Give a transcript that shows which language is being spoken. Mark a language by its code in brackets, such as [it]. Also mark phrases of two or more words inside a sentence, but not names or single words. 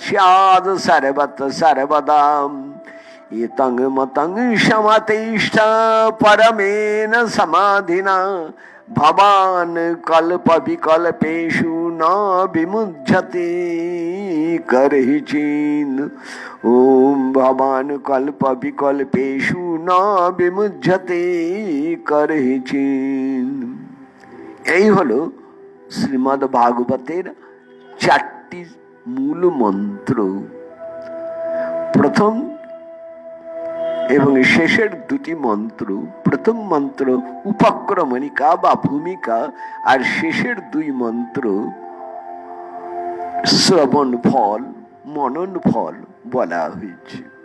[sa] स्यात् सर्वत्र सर्वदा एतं मतं समतिष्ठ परमेन समाधिना भवान कल्प विकल्पेषु न विमुह्यते करहिचिन् ओम भवान कल्प विकल्पेषु न विमुह्यते करहिचिन्। [bn] এই হলো শ্রীমদ্ ভাগবতের 4টি মূল মন্ত্র। প্রথম এবং শেষের 2টি মন্ত্র, প্রথম মন্ত্র উপক্রমণিকা বা ভূমিকা, আর শেষের 2 মন্ত্র শ্রবণ ফল, মনন ফল বলা হয়েছে।